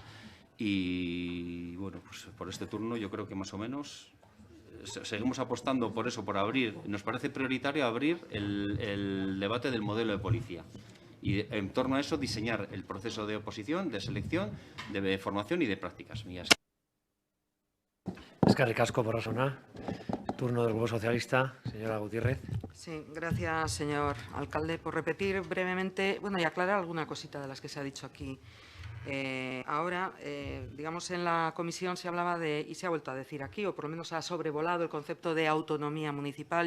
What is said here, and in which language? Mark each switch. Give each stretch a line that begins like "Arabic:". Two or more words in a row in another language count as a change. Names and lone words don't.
Spanish: Y, bueno, pues por este turno yo creo que más o menos seguimos apostando por eso, por abrir. Nos parece prioritario abrir el debate del modelo de policía. Y en torno a eso diseñar el proceso de oposición, de selección, de formación y de prácticas.
Basque: Eskerrik asko, Borrasona.
Spanish: Turno del Grupo Socialista, señora Gutiérrez. Sí, gracias, señor alcalde. Por repetir brevemente, bueno, y aclarar alguna cosita de las que se ha dicho aquí. Ahora, digamos, en la comisión se hablaba de, y se ha vuelto a decir aquí, o por lo menos ha sobrevolado el concepto de autonomía municipal.